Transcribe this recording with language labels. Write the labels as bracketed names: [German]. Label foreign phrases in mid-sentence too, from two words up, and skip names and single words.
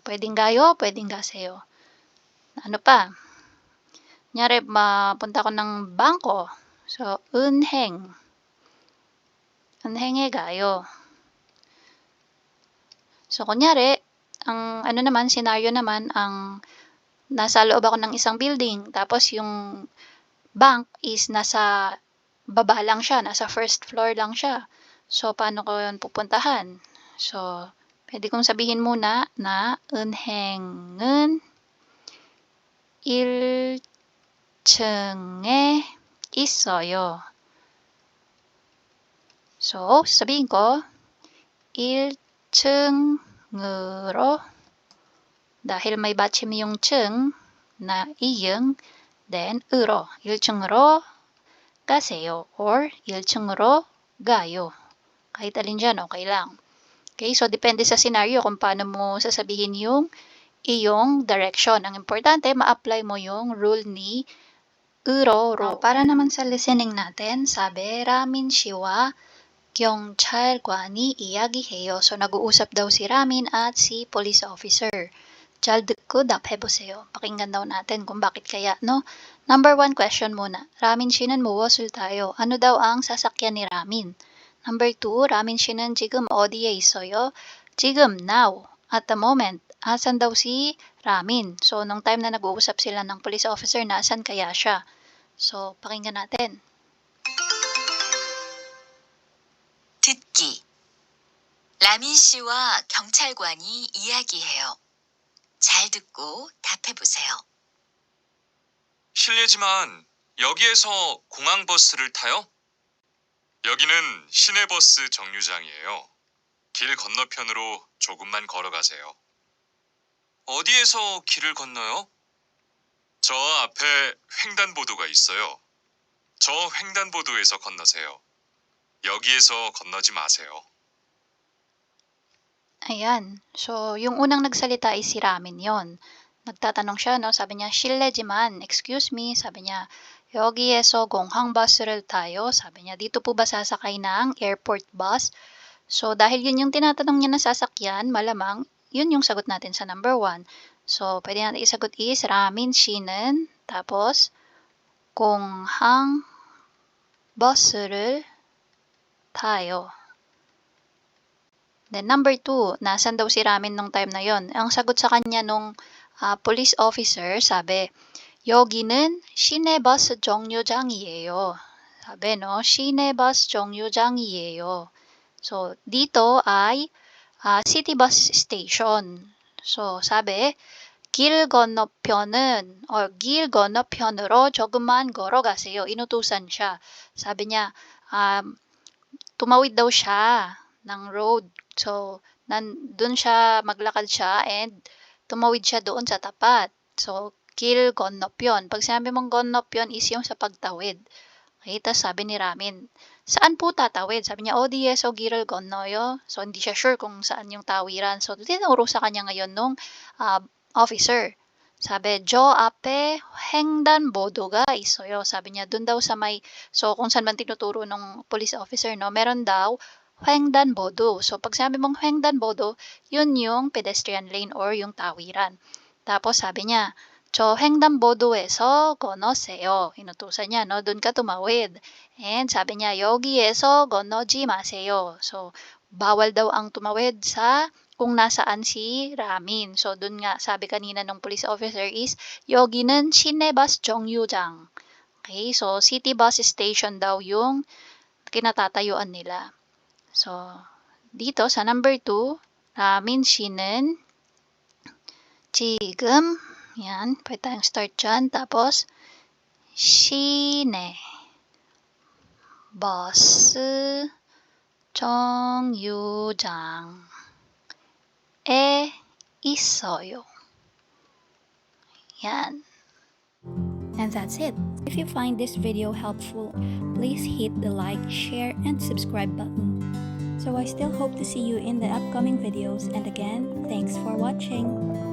[Filipino] Pwedeng gayo, pwedeng gaseyo. Ano pa? Kunyari, mapunta ko ng bangko. So, [Korean] 은행. 은행에 가요. [Filipino] So, kunyari, ang scenario naman, ang nasa loob ako ng isang building, tapos yung bank is nasa baba lang siya, nasa [English] first floor [Filipino] lang siya. So, paano ko yun pupuntahan? So, pwede kong sabihin muna na [Korean] 은행은 1층에 있어요. [Filipino] So, sabihin ko, 1층으로, dahil may 받침 yung 층 na iyeng, then 으로, [Korean] 1층으로 가세요 [Filipino] or [Korean] 1층으로 가요. [Filipino] Kahit alin dyan, okay lang. Okay, so depende sa scenario kung paano mo sasabihin yung iyong direction. Ang importante, ma-apply mo yung rule ni 으로로. Para naman sa listening natin, sabi, [Korean] Ramin 씨와 경찰관이 이야기해요. [Filipino] So, nag-uusap daw si Ramin at si police officer. [Korean] 잘 듣고 답해보세요. [Filipino] Pakinggan daw natin kung bakit kaya, no? [English] Number 1 question muna. [Korean] 라민 씨는 무엇을 타요? [Filipino] Ano daw ang sasakyan ni Ramin? [English] Number 2, [Korean] 라민 씨는 지금 어디에 있어요? 지금, [English] now, at the moment. [Filipino] Asan daw si Ramin? So, nung time na nag-uusap sila ng police officer, nasan kaya siya? So, pakinggan natin. [Korean] 듣기. 라민 씨와 경찰관이 이야기해요. 잘 듣고 답해보세요. 실례지만 여기에서 공항버스를 타요? 여기는 시내버스 정류장이에요. 길 건너편으로 조금만 걸어가세요. 어디에서 길을 건너요? 저 앞에 횡단보도가 있어요. 저 횡단보도에서 건너세요. 여기에서 건너지 마세요. [Filipino] Ayan. So, yung unang nagsalita ay si Ramin yon. Nagtatanong siya, no? Sabi niya, 실례지만, [English] excuse me. [Filipino] Sabi niya, [Korean] 여기에서 공항버스를 타요. [Filipino] Sabi niya, dito po ba sasakay ng [English] airport bus? [Filipino] So, dahil yun yung tinatanong niya na sasakyan, malamang, yun yung sagot natin sa number 1. So, pwede natin isagot is, Ramin 씨는, tapos, [Korean] 공항버스를 타요. [Filipino] Then number 2, nasan daw si Ramin nung time na yon? Ang sagot sa kanya nung police officer, sabi, [Korean] 여기는 시내버스 정류장이에요. [Filipino] Sabi, no? [Korean] 시내버스 정류장이에요. [Filipino] So, dito ay [English] city bus station. [Filipino] So, sabi, [Korean] 길 건너편은, or 길 건너편으로 조금만 걸어가세요. [Filipino] Inutusan siya. Sabi niya, tumawid daw siya ng road. So, dun siya, maglakad siya and tumawid siya doon sa tapat. So, [Korean] 길 건너편. [Filipino] Pag sinabi mong 건너편 is yung sa pagtawid. Okay, tapos sabi ni Ramin, saan po tatawid? Sabi niya, [Korean] 어디에서 길을 건너요? [Filipino] So, hindi siya sure kung saan yung tawiran. So, tinuro sa kanya ngayon nung officer. Sabi, [Korean] 저 앞에 횡단보도가 있어요. [Filipino] Sabi niya, dun daw sa may, so kung saan man tinuturo ng police officer, no, meron daw 횡단보도. So pag sabi mong 횡단보도, yun yung [English] pedestrian lane [Filipino] or yung tawiran. Tapos sabi niya, [Korean] 저 횡단보도에서 건너세요. [Filipino] Inutusan niya, no, dun ka tumawid. And sabi niya, [Korean] 여기에서 건너지 마세요. [Filipino] So bawal daw ang tumawid sa kung nasaan si Ramin. So, dun nga, sabi kanina ng police officer is, [Korean] 여기는 시내버스 정류장. [Filipino] Okay, so [English] city bus station [Filipino] daw yung kinatatayuan nila. So, dito sa number 2, [Korean] Ramin 씨는 지금, [Filipino] yan, pwede tayong start dyan. Tapos, [Korean] 시내 버스 정류장 에 있어요. [Filipino] Yan. [English] And that's it. If you find this video helpful, please hit the like, share, and subscribe button. So I still hope to see you in the upcoming videos, and again, thanks for watching.